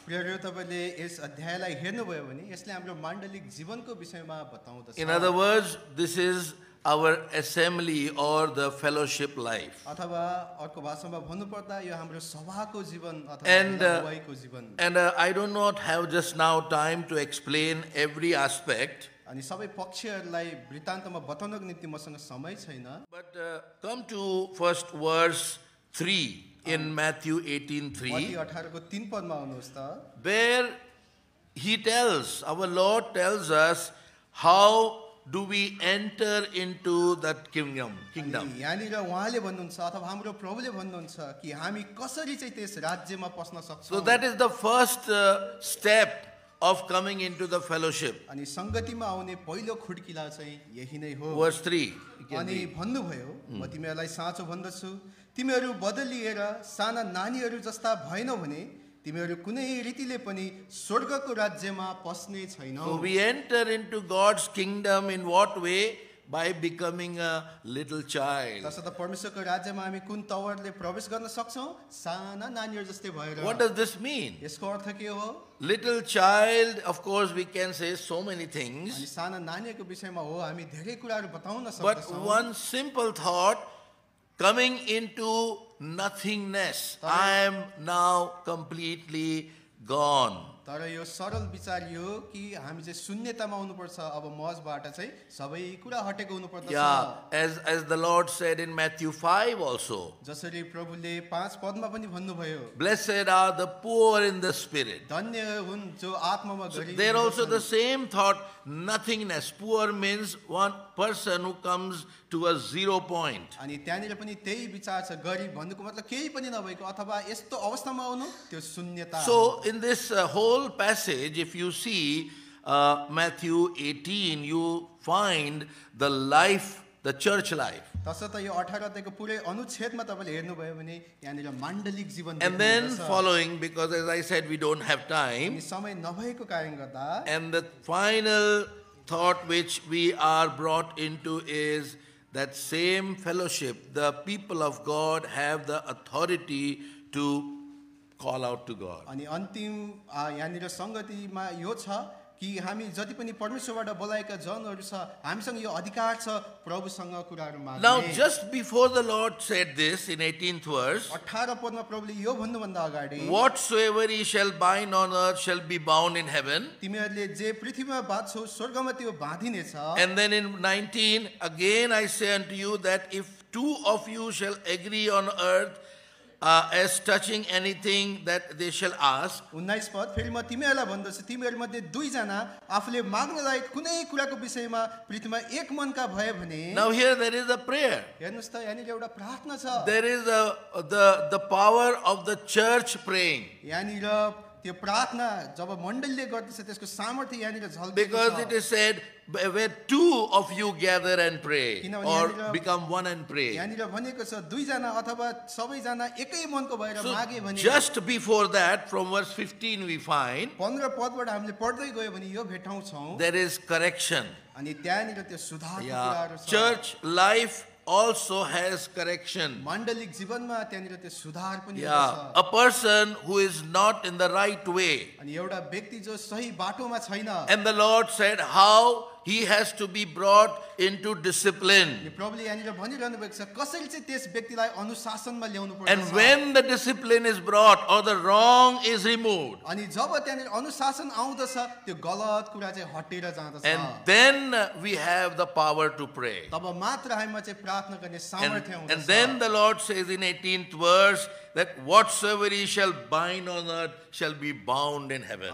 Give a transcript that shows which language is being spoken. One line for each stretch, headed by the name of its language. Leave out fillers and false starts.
Nepali: प्रियहरू, तपाईले यस अध्यायलाई हेर्नुभयो भने यसले हाम्रो माण्डलिक जीवनको विषयमा बताउँदछ।
English: In other words, this is our assembly or the fellowship life.
Nepali: अथवा अर्को भाषामा भन्नुपर्दा यो हाम्रो सभाको जीवन
English: And,
Nepali: अथवा अगुवाईको जीवन।
English: And I do not have just now time to explain every aspect.
Nepali: अनि सबै पक्षहरूलाई वृत्तान्तमा बताउनको निम्ति मसँग समय छैन।
English: But come to first verse 3 in Matthew 18:3,
Nepali: Matthew 18 को 3 पदमा आउनुहोस् त,
English: where he tells, our Lord tells us how do we enter into that kingdom.
Nepali: अनि यहाँनिर उहाँले भन्नुहुन्छ अथवा हाम्रो प्रभुले भन्नुहुन्छ कि हामी कसरी चाहिँ त्यस राज्यमा पस्न सक्छौँ।
English: So that is the first step of coming into the fellowship.
Nepali: अनि संगतिमा आउने पहिलो खुड्किला चाहिँ यही नै हो।
English: Verse 3.
Nepali: अनि भन्नुभयो, म तिमीहरूलाई साँचो भन्दछु, तिमीहरू बदलिएर साना नानीहरू जस्ता भएनौ भने तिमीहरू कुनै रीतिले पनि स्वर्गको राज्यमा पस्ने छैनौ।
English: So we enter into God's kingdom in what way? By becoming a little child.
Nepali: तसर्थ परमेश्वरको राज्यमा हामी कुन तवरले प्रवेश गर्न सक्छौँ? साना नानीहरू जस्तै भएर।
English: What does this mean?
Nepali: यसको अर्थ के हो?
English: Little child, of course we can say so many things.
Nepali: अनि साना नानीहरूको विषयमा हो हामी धेरै कुराहरू बताउन
English: But
Nepali: सक्छौँ।
English: one simple thought, coming into nothingness. I am now completely gone.
Nepali: तर यो सरल विचार यो कि हामी चाहिँ शून्यतामा आउनुपर्छ अब मजबाट चाहिँ सबै कुरा हटेको हुनुपर्दछ
English: Yeah, as the Lord said in Matthew 5 also,
Nepali: जसरी प्रभुले 5 पदमा पनि भन्नुभयो
English: blessed are the poor in the spirit.
Nepali: धन्य हुन् जो आत्मामा गरिब
English: There also the
Nepali: हुन्छन्।
English: same thought, nothingness. Poor means one person who comes to a 0 point.
Nepali: अनि त्यहाँनिर पनि त्यही विचार छ गरिब भन्नुको मतलब केही पनि नभएको अथवा यस्तो अवस्थामा आउनु त्यो शून्यता हो।
English: So in this whole passage, if you see Matthew 18, you find the life, the church life.
Nepali: तसर्थ यो 18 अध्यायको पुरै अनुच्छेदमा तपाईले हेर्नुभयो भने यहाँनिर माण्डलिक जीवन
English: And then
Nepali: देख्नुहुन्छ।
English: following, because as I said, we don't have time.
Nepali: अनि समय नभएको कारणले गर्दा
English: And the final thought which we are brought into is that same fellowship, the people of God have the authority to call out to God.
Nepali: अनि अन्तिम यहाँनिर संगतिमा यो छ कि हामी जति पनि परमेश्वरबाट बोलाएका जनहरू छ हामीसँग यो अधिकार छ प्रभुसँग कुराहरू माग्ने।
English: Now, just before the Lord said this in 18th verse,
Nepali: 18 पदमा प्रभुले यो भन्नुभन्दा अगाडि
English: whatsoever ye shall bind on earth shall be bound in heaven.
Nepali: तिमीहरूले जे पृथ्वीमा बाँध्छौ स्वर्गमा त्यो बाँधिनेछ।
English: And then in 19, again I say unto you that if two of you shall agree on earth as touching anything that they shall ask,
Nepali: 19 पद फेरि म तिमीहरूलाई भन्दछु तिमीहरूमध्ये दुईजना आफूले माग्न लायक कुनै कुराको विषयमा पृथ्वीमा एक मनका भए भने।
English: now here there is a prayer.
Nepali: हेर्नुस् त यहाँनिर एउटा प्रार्थना छ।
English: There is the power of the church praying.
Nepali: यहाँनिर त्यो प्रार्थना जब मण्डलीले गर्दछ त्यसको सामर्थ्य यहाँनिर झल्केको
English: Because
Nepali: छ।
English: it is said, where two of you gather and pray,
Nepali: किनभने
English: or
Nepali: यहाँनिर-
English: become one and pray.
Nepali: यहाँनिर भनेको छ दुईजना अथवा सबैजना एकै मनको भएर
English: So
Nepali: मागे भने।
English: just before that, from verse 15 we find,
Nepali: 15 पदबाट हामीले पढ्दै गयो भने यो भेटाउँछौँ
English: there is correction.
Nepali: अनि त्यहाँनिर त्यो सुधारको
English: Yeah,
Nepali: कुराहरू छ।
English: church life also has correction.
Nepali: मण्डलिक जीवनमा त्यहाँनिर त्यो सुधार पनि
English: Yeah,
Nepali: हुन्छ।
English: a person who is not in the right way.
Nepali: अनि एउटा व्यक्ति जो सही बाटोमा छैन
English: And the Lord said how he has to be brought into
Nepali: अनि
English: discipline.
Nepali: प्रभुले यहाँनिर भनिरहनु भएको छ कसरी चाहिँ त्यस व्यक्तिलाई अनुशासनमा ल्याउनु
English: And
Nepali: पर्छ।
English: when the discipline is brought or the wrong is removed,
Nepali: अनि जब त्यहाँनिर अनुशासन आउँदछ त्यो गलत कुरा चाहिँ हटेर जाँदछ।
English: and then we have the power to pray.
Nepali: तब मात्र हामीमा चाहिँ प्रार्थना गर्ने सामर्थ्य
English: And
Nepali: हुँदछ।
English: then the Lord says in 18th verse that whatsoever ye shall bind on earth shall be bound in heaven.